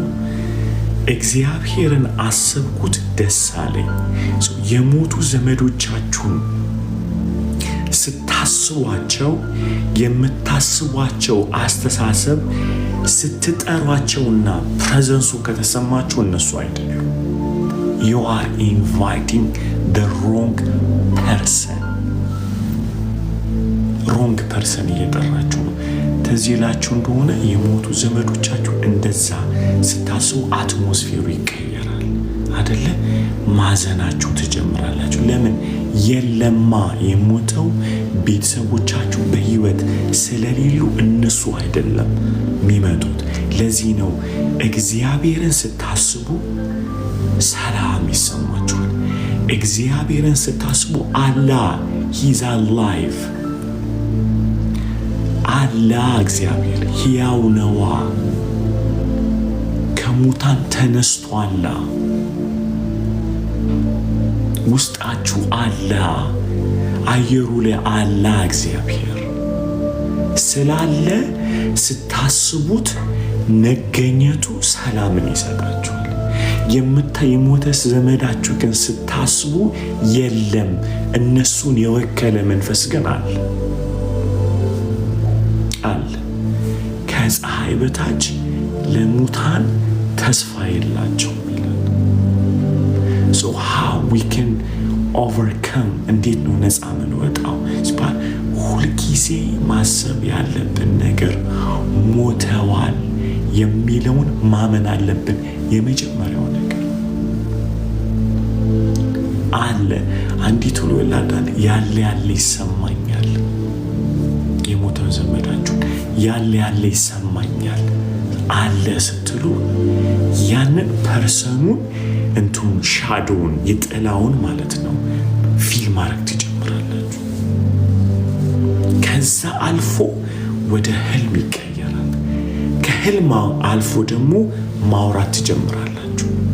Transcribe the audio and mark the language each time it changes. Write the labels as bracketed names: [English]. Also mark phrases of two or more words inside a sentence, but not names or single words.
[Amharic] እግዚአብሔርን አሰብኩት፣ ደስ አለኝ። የሞቱ ዘመዶቻችሁን ስታስቧቸው የምታስቧቸው አስተሳሰብ ስትጠሯቸውና ፕሬዘንሱ ከተሰማችሁ እነሱ አይደሉም። [English] you are inviting the wrong [Amharic] person እየጠራችሁ ነው። ተዚህ ላችሁ እንደሆነ የሞቱ ዘመዶቻችሁ እንደዛ ስታስቡ አትሞስፌሩ ይቀየራል አይደለ? ማዘናችሁ ትጀምራላችሁ። ለምን? የለማ የሞተው ቤተሰቦቻችሁ በህይወት ስለሌሉ እነሱ አይደለም የሚመጡት። ለዚህ ነው እግዚአብሔርን ስታስቡ ሰላም ይሰማችኋል። እግዚአብሔርን ስታስቡ አላህ [English] he's alive [Amharic] አላህ እግዚአብሔር ሕያው ነዋ፣ ከሙታን ተነስቷል። ውስጣችሁ አላህ፣ አየሩ ላይ አላህ እግዚአብሔር ስላለ ስታስቡት መገኘቱ ሰላምን ይሰጣችኋል። የሞተ ዘመዳችሁ ግን ስታስቡ የለም፣ እነሱን የወከለ መንፈስ ግን አለ። ከፀሐይ በታች ለሙታን ተስፋ የላቸውም ይላል። [English] so how we can overcome፣ [Amharic] እንዴት ነው ነፃ የምንወጣው ሲባል ሁልጊዜ ማሰብ ያለብን ነገር ሞተዋል የሚለውን ማመን አለብን። የመጀመሪያው ነገር አለ። አንዲት ወላድ ያለ ይሰማኛል። የሞተው ዘመዳችሁን ያለ ይሰማኛል አለ ስትሉ ያንን ፐርሰኑን እንቱን ሻዶውን የጥላውን ማለት ነው ፊል ማድረግ ትጀምራላችሁ። ከዛ አልፎ ወደ ህልም ይቀየራል። ከህልም አልፎ ደግሞ ማውራት ትጀምራላችሁ።